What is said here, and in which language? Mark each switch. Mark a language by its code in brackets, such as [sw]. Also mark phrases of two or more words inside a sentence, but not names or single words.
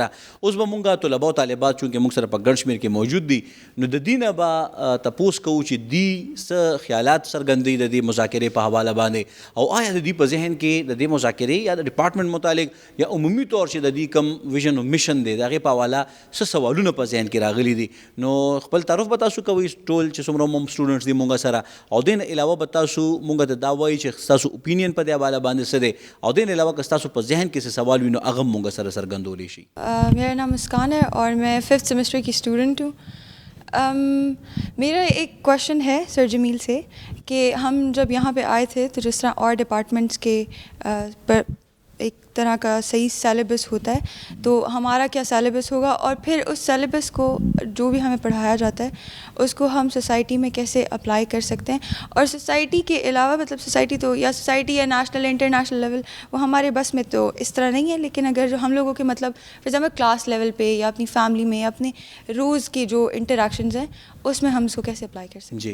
[ps] اوس به مونږ طلبه او طالبات چونکې مونږ سره په ګڼ شمېر کې موجود دي نو د دې نه به تپوس کوو چې دوی څه خیالات څرګندوي د دې مذاکرې په حواله باندې، او آیا د دوی په ذهن کې د دې مذاکرې یا د ډپارټمنټ متعلق یا عمومي طور چې د دوی کم ویژن او میشن دی د هغې په حواله څه سوالونه په ذهن کې راغلي دي. نو خپل تعارف به تاسو کوئ ټول چې څومره هم سټوډنټس دي مونږ سره، او دې نه علاوه به تاسو مونږ ته دا وایي چې ستاسو اوپینین په دې حواله باندې څه دی، او دې نه علاوه که ستاسو په ذهن کې څه سوال وي نو هغه هم مونږ سره څرګندولی شي. [ur] میرا نام مسکان ہے اور میں 5th سیمسٹر کی اسٹوڈنٹ ہوں. میرا ایک کویشچن ہے سر جمیل سے کہ ہم جب یہاں پہ آئے تھے تو جس طرح اور ڈپارٹمنٹس کے پر ایک طرح کا صحیح سیلیبس ہوتا ہے تو ہمارا کیا سیلیبس ہوگا، اور پھر اس سیلیبس کو جو بھی ہمیں پڑھایا جاتا ہے اس کو ہم سوسائٹی میں کیسے اپلائی کر سکتے ہیں، اور سوسائٹی کے علاوہ مطلب سوسائٹی تو یا سوسائٹی یا [en] national international level [ur] وہ ہمارے بس میں تو اس طرح نہیں ہے، لیکن اگر جو ہم لوگوں کے مطلب [en] for example class level [ur] پہ یا اپنی فیملی میں یا اپنے روز کی جو انٹریکشنز ہیں اس میں ہم اس کو کیسے اپلائی کر سکتے ہیں.